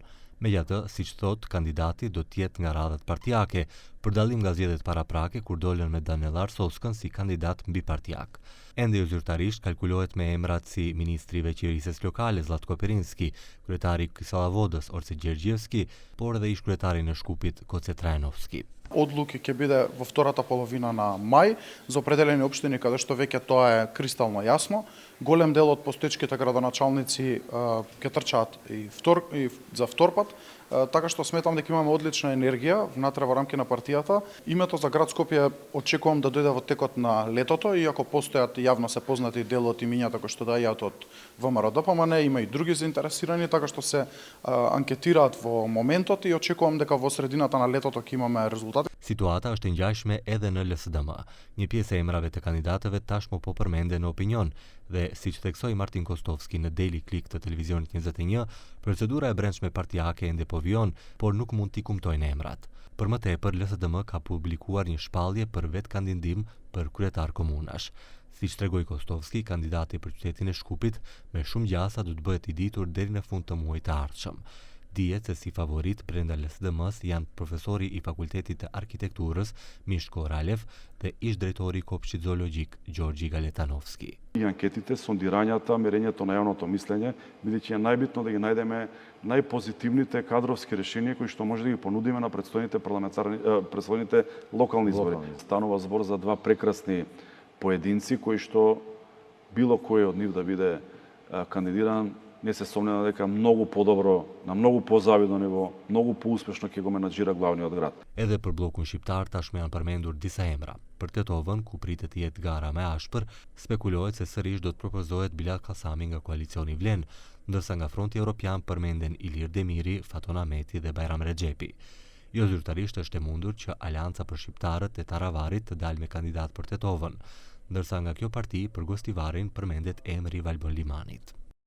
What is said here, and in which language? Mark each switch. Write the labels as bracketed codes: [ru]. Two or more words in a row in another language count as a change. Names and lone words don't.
[sq] Megjithatë, siç thot, kandidati do të jetë nga radhat partijake, për dallim nga zgjedhjet paraprake kur dolën me Daniel Arsoskën si kandidat mbipartijak. Ende jo zyrtarisht kalkulohet me emrat si ministri i veçërisës lokale Zlatko Perinski, kryetari i Kisallavodës Orsi Gjergjevski, por edhe ish kryetari në Shkupit Goce Trajanovski. [mk] Odluke ќе биде во втората половина на мај за определени општини каде што веќе тоа е кристално јасно. Голем дел од постоечките градоначалници ќе трчаат и за втор пат, така што сметам дека имаме одлична енергија внатре во рамки на партијата. Името за град Скопје очекувам да дојде во текот на летото, иако постојат јавно се познати дел од имињата кои што дајаат од ВМРО ДПМН, има и други заинтересирани, така што се анкетираат во моментот и очекувам дека во средината на летото ќе имаме резултати. [sq] Situata është e ngjashme edhe në LSDM. Një pjesë e emrave të kandidatëve tashmë po përmenden në opinion dhe siç theksoi Martin Kostovski në Daily Click të televizionit 21, procedura e brendshme partijake ende po vjen, por nuk mund t'i kumtojnë emrat. Për më tepër, LSDM ka publikuar një shpallje për vetë kandidim për kryetar komunash. Siç tregoi Kostovski, kandidati për qytetin e Shkupit me shumë gjasa do të bëhet i ditur deri në fund të muajit të ardhshëm. Dihet se si favorit brenda LSDM-s janë profesori i Fakultetit të Arkitekturës Mishko Ralev dhe ish drejtori i Kopshtit Zoologjik Gjorgji Galetanovski. [mk] И анкетите, сондирањата, мерењето на јавното мислење, бидејќи е најбитно да ги најдеме најпозитивните кадровски решенија кои што може да ги понудиме на предстојните локални избори. Станува збор за два прекрасни поединци кои што било кој од нив да биде кандидиран, не се сомневам дека многу подобро, на многу позавидно ниво, многу поуспешно ќе го менаџира главниот град. [sq] Edhe për bllokun shqiptar tashmë janë përmendur disa emra. Për Tetovën, ku pritet të jetë gara më ashpër, spekulohet se sërish do të propozohet Bilat Kasami nga koalicioni Vlen, ndërsa nga fronti evropian përmenden Ilir Demiri, Faton Ahmeti dhe Bajram Rexhepi. Jo zyrtarisht është e mundur që Alianca për Shqiptarët e Taravarit të dalë me kandidat për Tetovën, ndërsa nga kjo parti për Gostivarin përmendet emri Valbon Limanit.